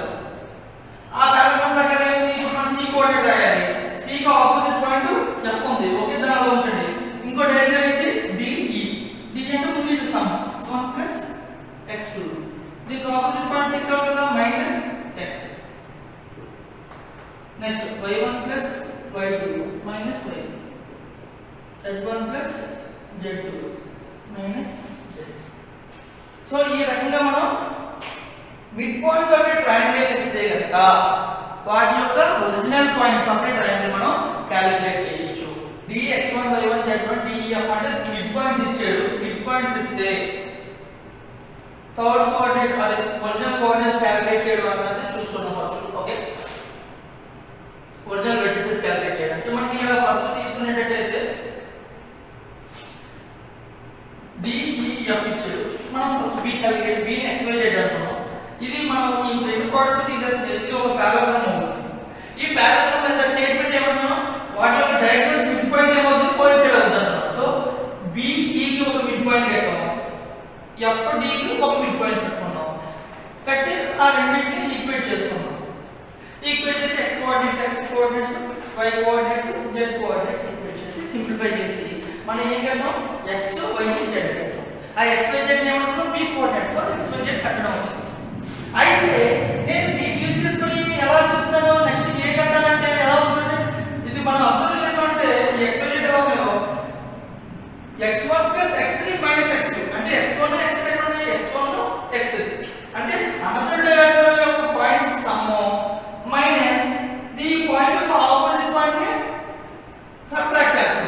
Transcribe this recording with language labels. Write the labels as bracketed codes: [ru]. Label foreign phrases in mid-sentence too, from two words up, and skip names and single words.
[te] ఆ పారాబోలా ప్రకారం ఇప్పుడు మనం సి కోఆర్డినేట్ రాయాలి. సి కి [en] opposite point F [te] ఉంది. ఓకే దాన్ని అలా ఉంచండి. ఇంకో డయాగ్రామ్ ఏంటి డిఈ అంటే ముందు ఇటు [en] sum x1 plus x2 [te] దీనికి [en] opposite point [te] తీసుకోవాలి కదా [en] minus x3. Next y1 plus y2 minus y3 z1 plus z2 minus z. [te] సో ఈ రకంగా మనం [en] mid points of a triangle [te] ఇస్తే గనుక వాటి యొక్క [en] original points of a triangle [te] మనం క్యాలిక్యులేట్ చేయొచ్చు. dx1 y1 z1 def అంటే [en] mid points [te] ఇచ్చాడు. [en] mid points [te] ఇస్తే [en] third coordinate [te] అదే [en] original coordinates calculate [te] చేయడం అనేది చూస్తున్నాం ఫస్ట్. [en] okay original vertices calculate [te] చేయడానికి మనకి ఇలా ఫస్ట్ తీసుకునేటట్టయితే def ఇచ్చాడు. మనం [en] first b calculate [te] b ని x y z అనుకున్నాం. ఇది మనం ఈ రెండు పార్ట్స్ తీసేస్తే ఇది ఒక పారాబోలా ఉంది. ఈ పారాబోలా మీద స్టేట్మెంట్ ఏమంటున్నాం వాటి యొక్క [en] diagonals mid point [te] ఏమవుతుంది కోయిన్సైడ్ అవుతుంది అంటున్నాం. సో b e కి ఒక [en] mid point [te] కట్టాము f d కి ఒక [en] mid point [te] పెట్టుకున్నాం. కట్టి ఆ రెండింటిని ఈక్వేట్ చేసుకున్నాం. ఈక్వేట్ చేసి [en] x coordinates y coordinates z coordinates equate [te] చేసి సింప్లిఫై చేసి మనం ఏం కట్టాం x y z కట్టాం. ఆ x y z ఏమంటున్నాం [en] b coordinates x y z [te] కట్టడం వచ్చింది. అయితే నేను దీన్ని యూజ్ చేసుకొని ఎలా చెప్తాను నెక్స్ట్ ఏ కట్టాలంటే ఎలా ఉంటుంది ఇది మనం అబ్జర్వ్ చేసామంటే ఈ x y z ఎలా ఉందో [en] x1 plus x3 minus x2 [te] అంటే x1 x3 అంటే x1 x3 అంటే [en] another diagonal [te] యొక్క [en] points sum minus the point [te] యొక్క [en] opposite point [te] ని సబ్ట్రాక్ట్ చేస్తాం.